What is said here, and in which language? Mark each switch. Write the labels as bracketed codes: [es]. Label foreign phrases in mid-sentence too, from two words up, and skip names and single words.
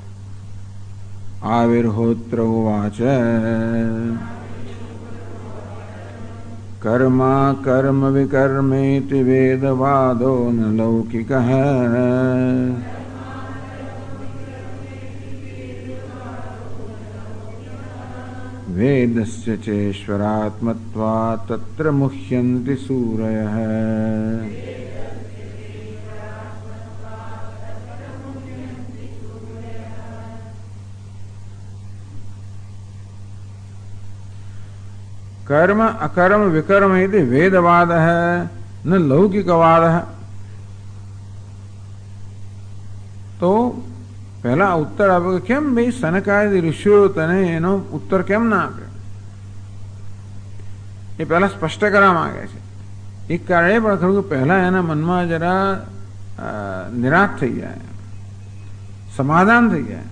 [sa] આવિર્હોત્ર ઉવાચ કર્મ કર્મ વિકર્મેતિ વેદવાદો ન લૌકિક. વેદસ્ય ચેશ્વરાત્મત્વાत् તત્ર મુહ્યન્તિ સૂરયઃ. कर्म अकर्म विकर्म इति वेदवाद न लौकिकवाद. [gu] तो પહેલા ઉત્તર આપ્યો કે કેમ ભાઈ સનકાદી ઋષિઓ તને એનો ઉત્તર કેમ ના આપ્યો? એ પહેલા સ્પષ્ટ કરવા માંગે છે. એક કારણ એ પણ ખરું કે પહેલા એના મનમાં જરા નિરાશ થઈ જાય, સમાધાન થઈ જાય.